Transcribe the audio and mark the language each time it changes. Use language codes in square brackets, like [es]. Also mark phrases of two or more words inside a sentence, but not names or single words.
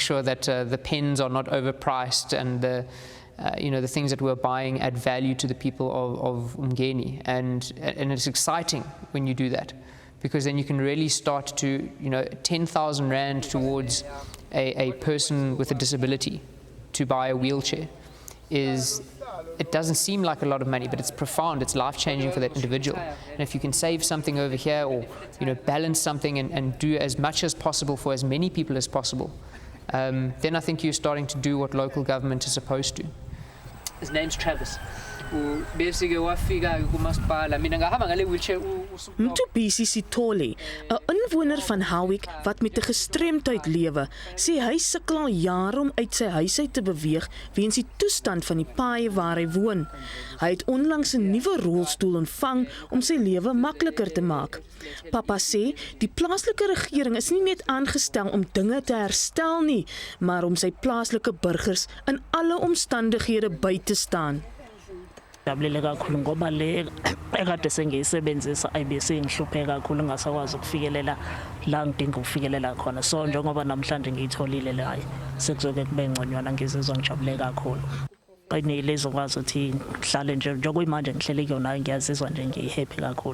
[en] that the pens are not overpriced and the things that we're buying add value to the people of UMngeni, and it's exciting when you do that, because then you can really start to, 10,000 rand towards a person with a disability to buy a wheelchair it doesn't seem like a lot of money, but it's profound, it's life-changing for that individual. And if you can save something over here, or balance something and do as much as possible for as many people as possible, then I think you're starting to do what local government is supposed to. His name's Travis. [zu] Basically wafika kumasipala mina ngahamba ngale wheelchair Imtiaz Sooliman, [af] 'n inwoner van Howick wat met 'n gestremdheid lewe, sê hy sukkel al jare om uit sy huis uit te beweeg weens die toestand van die paaie waar hy woon. Hy het onlangs 'n nuwe rolstoel ontvang om sy lewe makliker te maak. Pappas sê die plaaslike regering is nie net aangestel om dinge te herstel nie, maar om sy plaaslike burgers in alle omstandighede by te staan. [zu] Ngijabulile kakhulu ngoba le ekade sengiyisebenzisa IBC ngihluphe kakhulu ngasakwazi ukufikelela la ngidinga ukufikelela khona. So njengoba namhlanje ngiyitholile la sekuzoke kube ngconywana, ngizizwa ngijabule kakhulu. Qinile zokwazi ukuthi ngihlale nje njengokuyimanje ngihlele kuyona, ngiyazizwa nje ngihappy kakhulu.